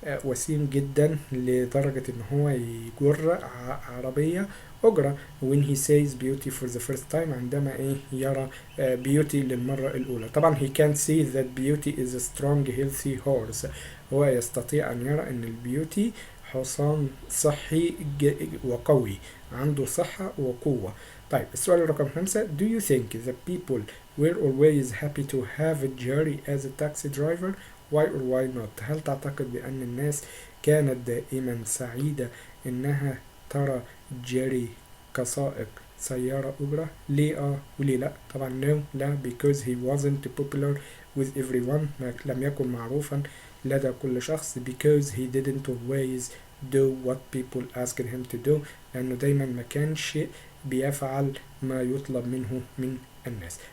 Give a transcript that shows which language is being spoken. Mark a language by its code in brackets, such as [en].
[ar] وسيم جدا لدرجة أن هو يجر عربية أجرة [en] when he says beauty for the first time، [ar] عندما يرى beauty للمرة الأولى. طبعا [en] he can see that beauty is a strong healthy horse، [ar] هو يستطيع أن يرى أن البيوتي حصان صحي وقوي، عنده صحة وقوة. طيب السؤال رقم 5، [en] do you think that people were always happy to have Jerry as a taxi driver؟ why or why not؟ [ar] هل تعتقد بأن الناس كانت دائما سعيدة إنها ترى جيري كسائق سيارة أجرة؟ ليه وليه لا؟ طبعا no، لا [en] because he wasn't popular with everyone، [ar] لم يكن معروفا لدى كل شخص [en] because he didn't always do what people asked him to [ar] do، لأنه دايما ما كانش بيفعل ما يطلب منه من الناس.